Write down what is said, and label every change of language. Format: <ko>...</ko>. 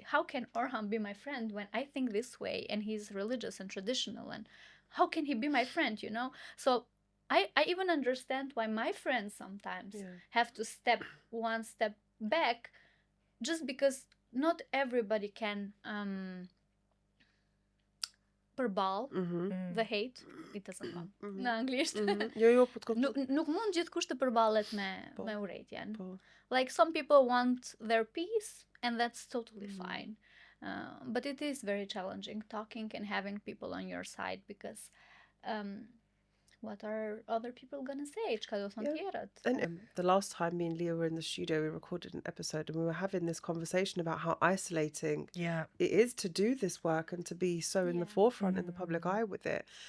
<en>How can Orhan be my friend when I think this way and he's religious and traditional? And how can he be my friend, you know? So I even understand why my friends sometimes have to step one step back, just because not everybody can...</en> <sq>përball</sq> <en>the hate, it doesn't come</en> <sq>në anglisht. Nuk mund gjithkusht të përballet me urrëtitjen.</sq> <en>Like some people want their peace, and that's totally fine. But it is very challenging talking and having people on your side, because what are other people gonna say?</en> <sq>Çka do thonë tjerët?</sq> <en>And the last time me and Leah were in the studio, we recorded an episode and we were having this conversation about how isolating it is to do this work and to be so in the forefront in the public eye with it.</en>